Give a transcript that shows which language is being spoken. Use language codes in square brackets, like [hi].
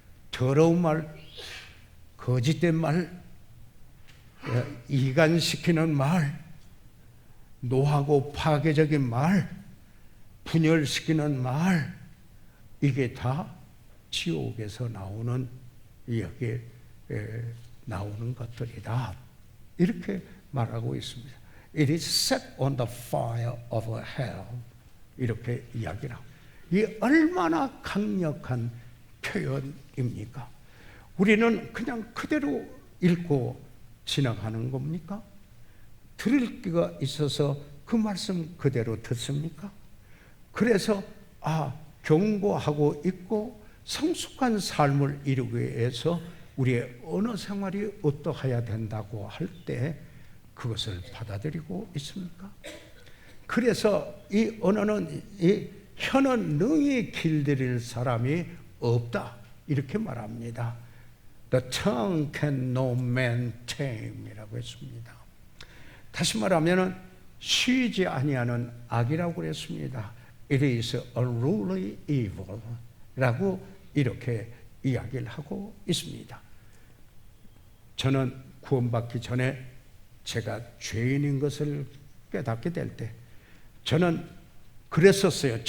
[ko] 더러운 말, 거짓된 말, 이간시키는 말, 노하고 파괴적인 말, 분열시키는 말, 이게 다 지옥에서 나오는 여기에 나오는 것들이다. 이렇게 말하고 있습니다. [en] It is set on the fire of hell. [ko] 이렇게 이야기를 합니다. 이게 얼마나 강력한 표현입니까? 우리는 그냥 그대로 읽고 지나가는 겁니까? 들을 기가 있어서 그 말씀 그대로 듣습니까? 그래서 경고하고 있고 성숙한 삶을 이루기 위해서 우리의 언어 생활이 어떠해야 된다고 할 때 그것을 받아들이고 있습니까? 그래서 이 언어는 이 혀는 능히 길들일 사람이 없다 이렇게 말합니다. [en] The tongue can no man tame [ko] 이라고 했습니다. 다시 말하면 쉬지 아니하는 악이라고 그랬습니다. [en] It is unruly evil [ko] 라고 이렇게 이야기를 하고 있습니다. 저는 구원받기 전에 제가 죄인인 것을 깨닫게 될 때 저는 그랬었어요.